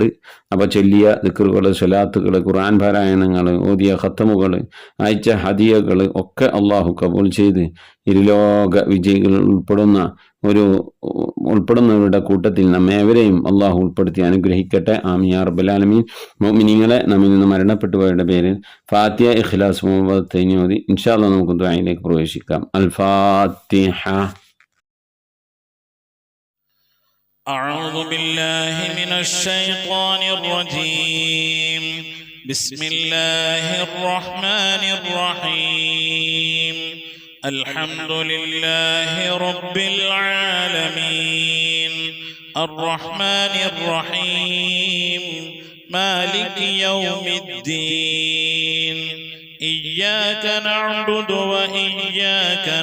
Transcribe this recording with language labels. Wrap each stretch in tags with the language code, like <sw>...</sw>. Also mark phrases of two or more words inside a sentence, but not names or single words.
<ml>അപ്പോൾ ചൊല്ലിയ ദിക്റുകൾ, സ്വലാത്തുകൾ, ഖുർആൻ പാരായണങ്ങൾ, ഓതിയ ഖത്തമുകൾ, അയച്ച ഹദിയകൾ ഒക്കെ അള്ളാഹു കബൂൽ ചെയ്ത് ഇരുലോക വിജയികൾ ഉൾപ്പെടുന്നവരുടെ കൂട്ടത്തിൽ നമ്മേവരെയും അള്ളാഹു ഉൾപ്പെടുത്തി അനുഗ്രഹിക്കട്ടെ.</ml> <ar>آمين يا رب العالمين.</ar> <ml>മുഅ്മിനീങ്ങളെ, നമ്മിൽ നിന്ന് മരണപ്പെട്ടുപോയവരുടെ പേരിൽ ഫാത്തിഹ, ഇഖ്ലാസ്, മുഹബ്ബത്ത് ഓതി</ml> <ar>إن شاء الله</ar> <ml>നമുക്ക് ദുആയിലേക്ക് പ്രവേശിക്കാം.</ml> <ar>الفاتحة. أعوذ بالله من الشيطان الرجيم. بسم الله الرحمن الرحيم. الحمد لله رب العالمين الرحمن الرحيم مالك يوم الدين إياك نعبد وإياك</ar>